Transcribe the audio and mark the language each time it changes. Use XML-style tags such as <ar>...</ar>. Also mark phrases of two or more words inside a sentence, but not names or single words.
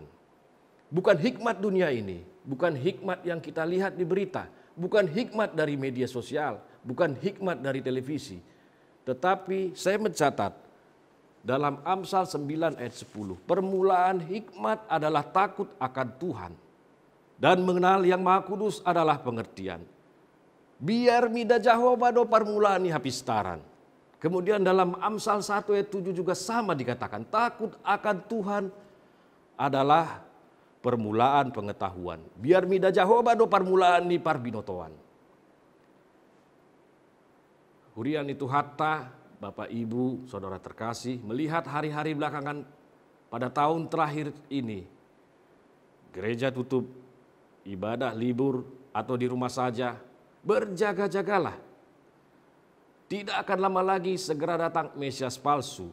<id>Bukan hikmat dunia ini, bukan hikmat yang kita lihat di berita, bukan hikmat dari media sosial, bukan hikmat dari televisi. Tetapi saya mencatat dalam Amsal 9 ayat 10, permulaan hikmat adalah takut akan Tuhan, dan mengenal yang Maha Kudus adalah pengertian.</id> <bbc>Biar mida Jehovah do permulaan ni hapistaran.</bbc> <id>Kemudian dalam Amsal 1 ayat 7 juga sama dikatakan, takut akan Tuhan adalah permulaan pengetahuan.</id> <bbc>Biar mida Jehovah do permulaan ni parbinotoan.</bbc> <id>Hurian itu hatta, Bapak, Ibu, Saudara terkasih, melihat hari-hari belakangan pada tahun terakhir ini, gereja tutup, ibadah libur atau di rumah saja, berjaga-jagalah. Tidak akan lama lagi segera datang Mesias palsu.</id>